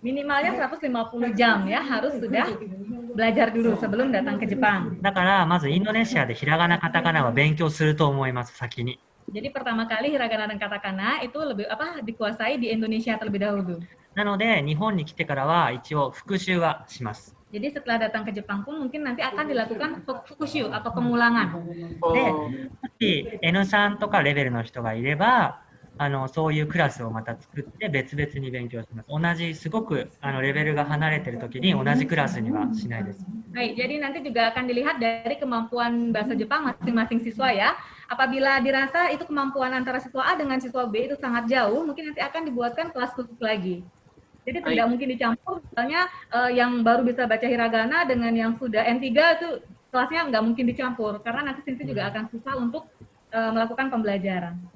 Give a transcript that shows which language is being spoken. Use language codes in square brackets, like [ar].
[id] Minimalnya 150 jam ya harus sudah belajar dulu sebelum datang ke Jepang. [ja] だから、まずインドネシアでひらがなカタカナは勉強すると思います、先に。 [id] Jadi pertama kali hiragana dan katakana itu lebih dikuasai di Indonesia terlebih dahulu. [ja] なので、日本に来てからは一応復習はします。 [id] Jadi setelah datang ke Jepang pun mungkin nanti akan dilakukan fukushu atau pengulangan. [ja] で、もし N3 とかレベルの人がいれば、そういうクラスをまた作って別々に勉強します。同じ、すごくレベルが離れてる時に同じクラスにはしないです。 [id] Baik, jadi nanti juga akan dilihat dari kemampuan bahasa Jepang masing-masing siswa ya. Apabila dirasa itu kemampuan antara siswa A dengan siswa B itu sangat jauh, mungkin nanti akan dibuatkan kelas khusus lagi. Jadi tidak mungkin dicampur, misalnya yang baru bisa baca hiragana dengan yang sudah N3 itu kelasnya nggak mungkin dicampur, karena nanti siswa juga akan susah untuk melakukan pembelajaran.